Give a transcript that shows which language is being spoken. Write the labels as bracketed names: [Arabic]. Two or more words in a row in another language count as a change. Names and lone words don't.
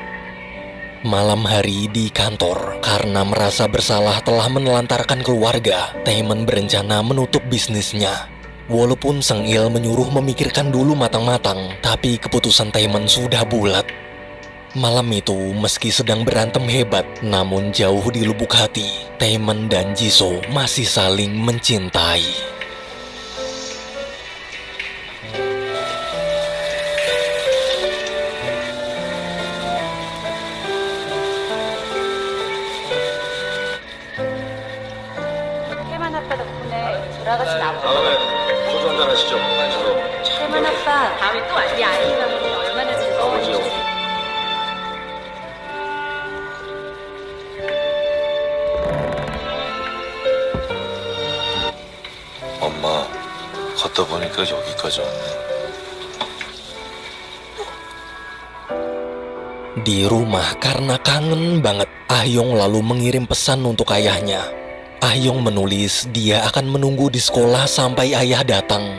[Indonesian] Malam hari di kantor, karena merasa bersalah telah menelantarkan keluarga, Taemin berencana menutup bisnisnya. Walaupun Sang Il menyuruh memikirkan dulu matang-matang, tapi keputusan Taemin sudah bulat. Malam itu, meski sedang berantem hebat, namun jauh di lubuk hati, Taemin dan Jisoo masih saling mencintai. [Korean] 다음에 소주 한잔 하시죠. 저도 태만 아빠 다음에 또 우리 아이가 보면 얼마나 즐거워하실지. 아버지요. 엄마, 걷다 보니까 여기까지 왔네. [Indonesian] Di rumah karena kangen banget, Ah-yong lalu mengirim pesan untuk ayahnya. Ah-yong menulis dia akan menunggu di sekolah sampai ayah datang.